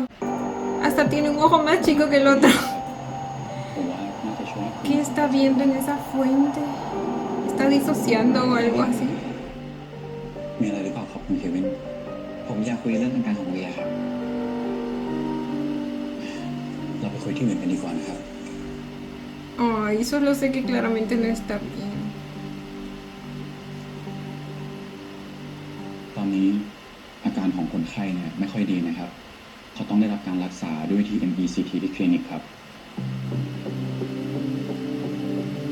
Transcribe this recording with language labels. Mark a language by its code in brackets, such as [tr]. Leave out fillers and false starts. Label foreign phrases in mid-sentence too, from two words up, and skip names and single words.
[es] Hasta tiene un ojo más chico que el otro. ¿Qué está viendo en esa fuente? ¿Está disociando o algo así? [th] มีอะไรหรือเปล่าครับคุณเควิน ผมอยากคุยเรื่องทางการของเรียครับ เราไปคุยที่อื่นกันดีกว่านะครับ [es] Ay, solo sé que claramente no está bien. [th] ตอนนี้อาการของคนไข้เนี่ยไม่ค่อยดีนะครับ เขาต้องได้รับการรักษาด้วยที่ MECT ที่คลินิกครับ